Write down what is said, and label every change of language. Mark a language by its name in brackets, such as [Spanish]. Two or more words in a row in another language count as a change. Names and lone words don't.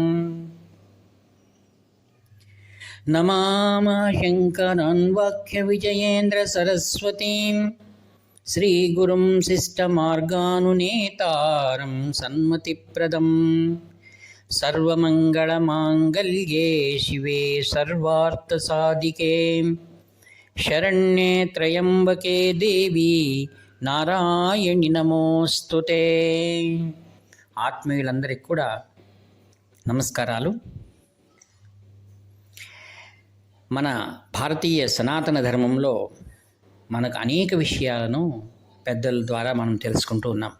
[Sanskrit] नमामः शङ्करान् वाक्यविजयेन्द्रसरस्वतीं श्रीगुरुं शिष्टमार्गानुनेतारं सन्मतिप्रदं। सर्वमङ्गलमाङ्गल्ये शिवे सर्वार्थसाधिके शरण्ये त्र्यम्बके देवी నారాయణి నమోస్తుతే. [Telugu] ఆత్మీయులందరికీ కూడా నమస్కారాలు. మన భారతీయ సనాతన ధర్మంలో మనకు అనేక విషయాలను పెద్దల ద్వారా మనం తెలుసుకుంటూ ఉన్నాం.